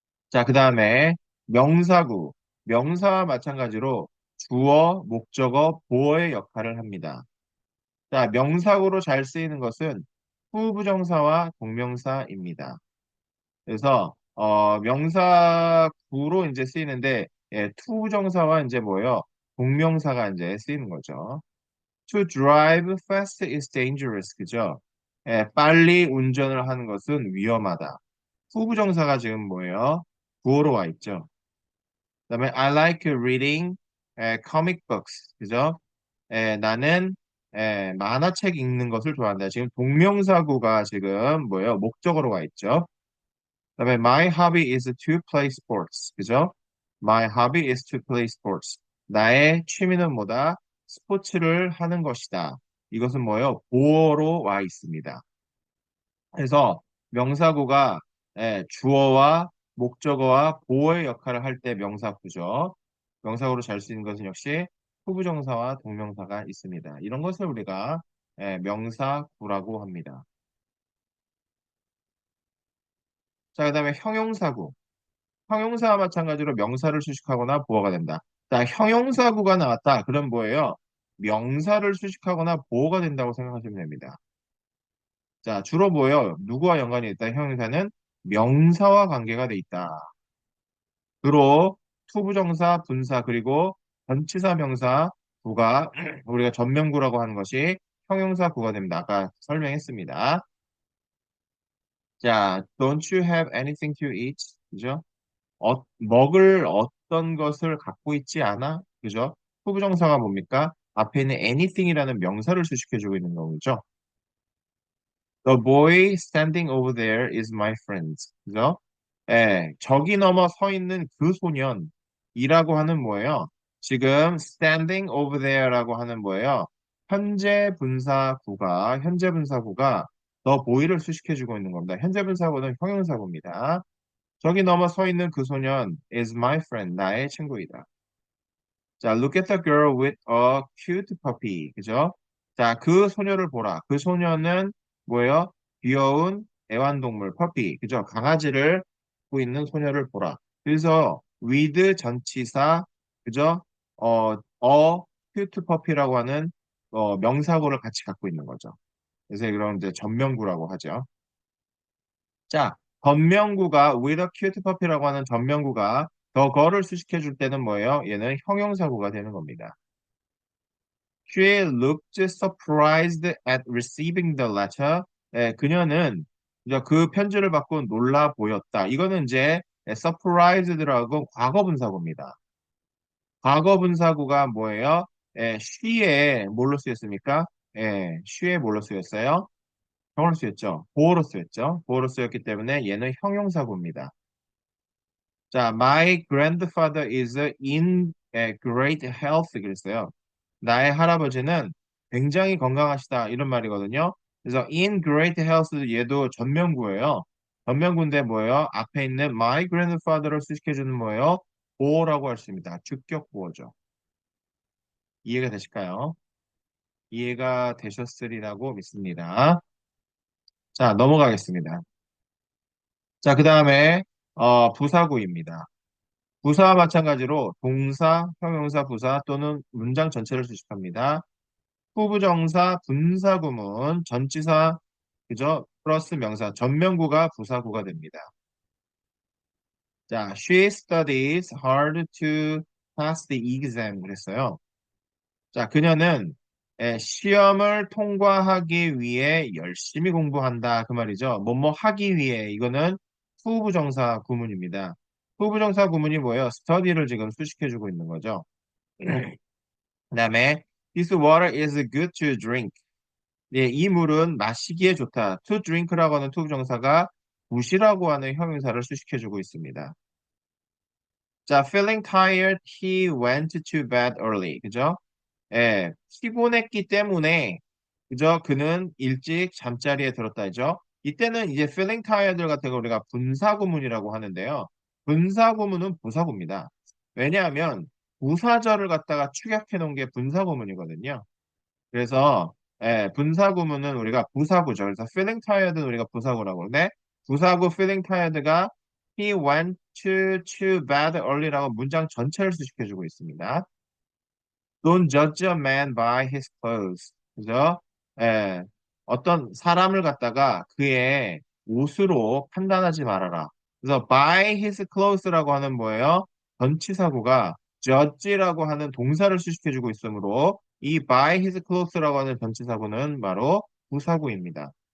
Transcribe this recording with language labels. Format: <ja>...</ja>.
<ko>자, 그 다음에 명사구. 명사와 마찬가지로 주어, 목적어, 보어의 역할을 합니다. 자, 명사구로 잘 쓰이는 것은 후부정사와 동명사입니다. 그래서 명사구로 이제 쓰이는데 투부정사와 이제 뭐예요? 동명사가 이제 쓰이는 거죠.</ko> <en>To drive fast is dangerous.</en> <ko>그죠? 빨리 운전을 하는 것은 위험하다. 후부정사가 지금 뭐예요? 구어로 와 있죠. 그다음에</ko> <en>I like reading comic books.</en> <ko>그죠? 나는 만화책 읽는 것을 좋아한다. 지금 동명사구가 지금 뭐예요? 목적어로 와 있죠. 그다음에</ko> <en>my hobby is to play sports.</en> <ko>그죠?</ko> <en>My hobby is to play sports.</en> <ko>나의 취미는 뭐다? 스포츠를 하는 것이다. 이것은 뭐예요? 보어로 와 있습니다. 그래서 명사구가 주어와 목적어와 보어의 역할을 할 때 명사구죠. 명사구로 잘 쓰이는 것은 역시 후부정사와 동명사가 있습니다. 이런 것을 우리가 명사구라고 합니다. 자, 그다음에 형용사구. 형용사와 마찬가지로 명사를 수식하거나 보어가 된다. 자, 형용사구가 나왔다. 그럼 뭐예요? 명사를 수식하거나 보어가 된다고 생각하시면 됩니다. 자, 주로 뭐예요? 누구와 연관이 있다? 형용사는 명사와 관계가 돼 있다. 주로 투부정사, 분사, 그리고 전치사 명사 구가 우리가 전면구라고 하는 것이 형용사 구가 됩니다. 아까 설명했습니다. 자,</ko> <en>don't you have anything to eat?</en> <ko>그죠? 먹을 어떤 것을 갖고 있지 않아? 그죠? 후부정사가 뭡니까? 앞에 있는 anything이라는 명사를 수식해주고 있는 거죠.</ko> <en>The boy standing over there is my friend.</en> <ko>그죠? 저기 넘어 서 있는 그 소년이라고 하는 뭐예요? 지금</ko> <en>standing over there</en> <ko>라고 하는 뭐예요? 현재 분사구가 the boy를 수식해주고 있는 겁니다. 현재 분사구는 형용사구입니다. 저기 넘어 서 있는 그 소년</ko> <en>is my friend.</en> <ko>나의 친구이다. 자,</ko> <en>look at the girl with a cute puppy.</en> <ko>그죠? 자, 그 소녀를 보라. 그 소녀는 뭐예요? 귀여운 애완동물, 퍼피. 그죠? 강아지를 갖고 있는 소녀를 보라. 그래서 with 전치사, 그죠? cute puppy라고 하는 명사구를 같이 갖고 있는 거죠. 그래서 이런 이제 전명구라고 하죠. 자, 전명구가</ko> <en>with a cute puppy</en> <ko>라고 하는 전명구가 더 거를 수식해 줄 때는 뭐예요? 얘는 형용사구가 되는 겁니다.</ko> <en>She looked surprised at receiving the letter.</en> <ko>그녀는 이제 그 편지를 받고 놀라 보였다. 이거는 이제 surprised라고 과거 분사구입니다. 과거 분사구가 뭐예요? she에 뭘로 쓰였습니까? she에 뭘로 쓰였어요? 형으로 쓰였죠. 보어로 쓰였죠. 보어로 쓰였기 때문에 얘는 형용사구입니다. 자,</ko> <en>my grandfather is in great health</en> <ko>그랬어요. 나의 할아버지는 굉장히 건강하시다 이런 말이거든요. 그래서</ko> <en>in great health</en> <ko>얘도 전면구예요. 전면구인데 뭐예요? 앞에 있는</ko> <en>my grandfather</en> <ko>를 수식해주는 뭐예요? 보어라고 할 수 있습니다. 주격 보어죠. 이해가 되실까요? 이해가 되셨으리라고 믿습니다. 자, 넘어가겠습니다. 자, 그 다음에 부사구입니다. 부사와 마찬가지로 동사, 형용사, 부사 또는 문장 전체를 수식합니다. 후부정사, 분사구문, 전치사, 그죠? 플러스 명사, 전면구가 부사구가 됩니다. 자,</ko> <en>she studies hard to pass the exam</en> <ko>그랬어요. 자, 그녀는 시험을 통과하기 위해 열심히 공부한다 그 말이죠. 뭐뭐 하기 위해 이거는 후부정사 구문입니다. 후부정사 구문이 뭐예요? study를 지금 수식해주고 있는 거죠. 그다음에</ko> <en>this water is good to drink.</en> <ko>예, 이 물은 마시기에 좋다.</ko> <en>to drink</en> <ko>라고 하는 투부정사가 무시라고 하는 형용사를 수식해주고 있습니다. 자,</ko> <en>feeling tired, he went to bed early.</en> <ko>그죠? 피곤했기 때문에 그죠? 그는 일찍 잠자리에 들었다죠. 이때는 이제</ko> <en>feeling tired</en> <ko>같은 거 우리가 분사구문이라고 하는데요. 분사구문은 부사구입니다. 왜냐하면 부사절을 갖다가 축약해 놓은 게 분사구문이거든요. 그래서 분사 구문은 우리가 부사구죠. 그래서</ko> <en>feeling tired</en> <ko>는 우리가 부사구라고 그러는데 부사구 feeling tired가</ko> <en>he went to bed early</en> <ko>라고 문장 전체를 수식해주고 있습니다.</ko> <en>Don't judge a man by his clothes.</en> <ko>그죠? 예, 어떤 사람을 갖다가 그의 옷으로 판단하지 말아라. 그래서</ko> <en>by his clothes</en> <ko>라고 하는 뭐예요? 전치사구가 judge라고 하는 동사를 수식해주고 있으므로 이 by his clothes라고 하는 전치사구는 바로 부사구입니다.</ko>